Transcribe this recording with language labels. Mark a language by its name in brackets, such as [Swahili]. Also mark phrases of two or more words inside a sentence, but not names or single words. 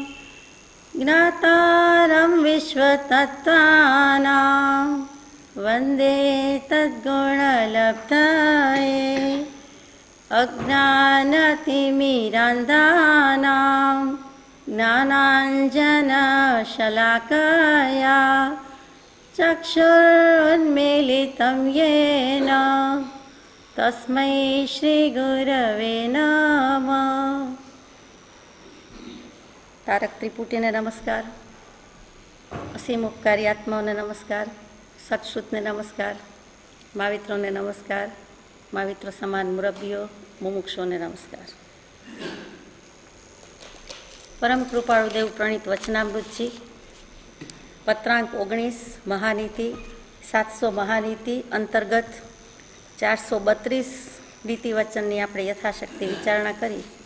[Sanskrit] ज्ञातारं विश्वतत्त्वानां वन्दे तद्गुणलब्धये अज्ञानतिमिरान्धानां ज्ञानाञ्जनशलाकया चक्षुरुन्मीलितं येन तस्मै श्रीगुरवे नमः। [Gujarati] તારક ત્રિપુટીને નમસ્કાર, અસીમ ઉપકારી આત્માઓને નમસ્કાર, સત્શ્રુતને નમસ્કાર, માવિત્રોને નમસ્કાર, માવિત્ર સમાન મુરબ્બીઓ, મુમુક્ષોને નમસ્કાર. પરમ કૃપાળુ દેવ પ્રણીત વચનામૃતજી, પત્રાંક 19 મહાનીતિ 700 મહાનીતિ અંતર્ગત 432 નીતિ વચનની આપણે યથાશક્તિ વિચારણા કરી.